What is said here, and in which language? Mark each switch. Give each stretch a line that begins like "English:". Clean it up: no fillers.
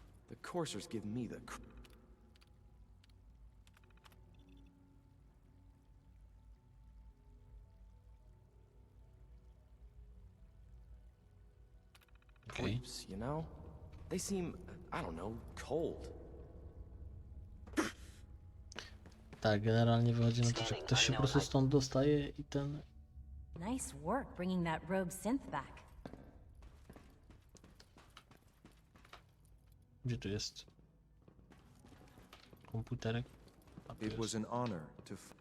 English: The coursers give me the creeps, you know? They seem, I don't know, cold.
Polish: Tak, generalnie wychodzi na to, że ktoś się po prostu stąd dostaje i ten...
English: Nice work bringing that rogue synth back.
Polish: Gdzie tu jest? Komputerek? A tu
English: It
Polish: jest.
English: was an honor to...